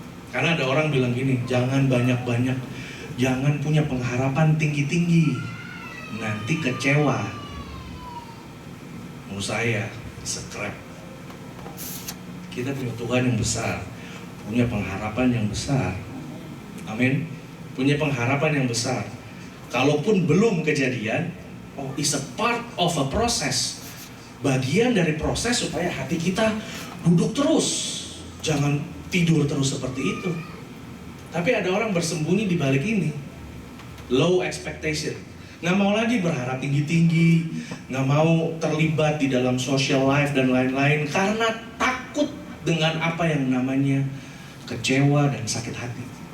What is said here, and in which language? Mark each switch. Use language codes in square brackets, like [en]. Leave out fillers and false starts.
[id] Karena ada orang bilang gini, jangan banyak-banyak, jangan punya pengharapan tinggi-tinggi, nanti kecewa. Menurut saya, scrap. Kita punya Tuhan yang besar, punya pengharapan yang besar. Amin. Punya pengharapan yang besar. Kalaupun belum kejadian, [en] it's a part of a process. [id] Bagian dari proses supaya hati kita duduk terus, jangan tidur terus seperti itu. Tapi ada orang bersembunyi di balik ini, low expectation, nggak mau lagi berharap tinggi-tinggi, nggak mau terlibat di dalam social life dan lain-lain karena takut dengan apa yang namanya kecewa dan sakit hati.